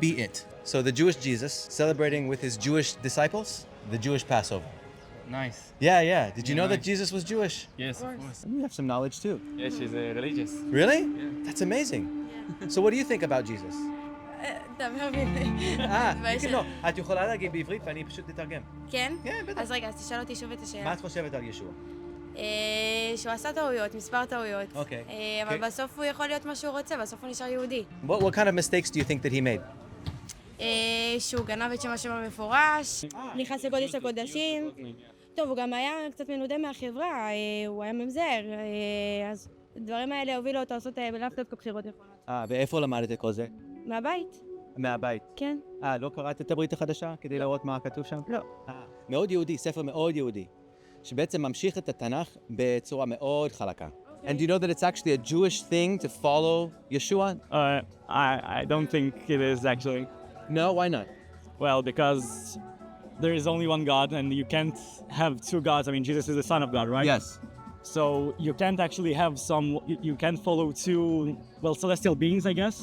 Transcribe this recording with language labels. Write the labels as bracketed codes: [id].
[en] Be It. So the Jewish Jesus celebrating with his Jewish disciples the Jewish Passover. Nice. Yeah. Did you Yeah, know that nice. Jesus was Jewish? Yes, of course. You have some knowledge too. Yeah, she's religious. Really? That's amazing. So what do you think about Jesus? [he] דבר בעברית. לא, את יכולה להגיד בעברית ואני פשוט אתרגם. כן? כן, בטח. אז רגע, אז תשאל אותי שוב את השאלה. מה את חושבת על ישוע? שהוא עשה טעויות, מספר טעויות. אוקיי. אבל בסוף הוא יכול להיות מה שהוא רוצה, בסוף הוא נשאר יהודי. [en] What kind of mistakes do you think that he made? [he] שהוא גנב את שם השם המפורש, נכנס לקודש הקודשים. טוב, הוא גם היה קצת מנודה מהחברה, הוא היה ממזר, אז הדברים האלה הובילו אותו לעשות לאו דווקא בחירות נכונות. ואיפה למדת את כל זה? מהבית? מהבית. כן. לא קראת את הברית החדשה כדי לראות מה כתוב שם? לא. מאוד יהודי, ספר מאוד יהודי, שבעצם ממשיך את התנ"ך בצורה מאוד חלקה. [en] And do you know that it's actually a Jewish thing to follow Yeshua? I don't think it is actually. No, why not? Well, because there is only one God and you can't have two gods. I mean, Jesus is the Son of God, right? Yes. So you can't actually have you can't follow two, celestial beings, I guess.